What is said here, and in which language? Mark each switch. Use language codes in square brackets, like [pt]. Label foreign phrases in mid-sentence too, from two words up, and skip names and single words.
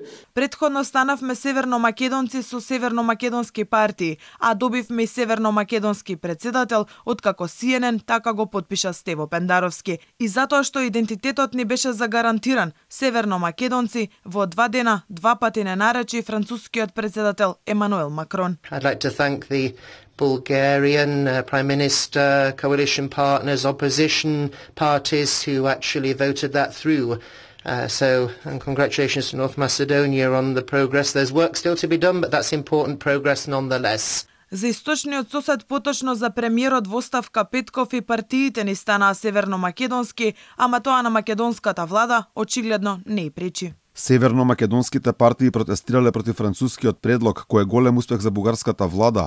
[mk] Претходно станавме северно-македонци со северно-македонски партии, а добивме и северно-македонски председател, откако CNN така го потпиша Стево Пендаровски. И затоа што идентитетот ни беше загарантиран, северно-македонци во 2 дена 2 пати не наречи францускиот председател Емануел Макрон. [en] I'd like to thank the Bulgarian Prime Minister, coalition partners, opposition parties who actually voted that through. And congratulations to North Macedonia on the progress. There's work still to be done, but that's important progress nonetheless. [mk] За источниот сосед, поточно за премиерот во оставка Петков и партиите ни станаа северно-македонски, ама тоа на македонската влада очигледно не пречи. Северно-македонските партии протестирале против францускиот предлог, кој е голем успех за бугарската влада.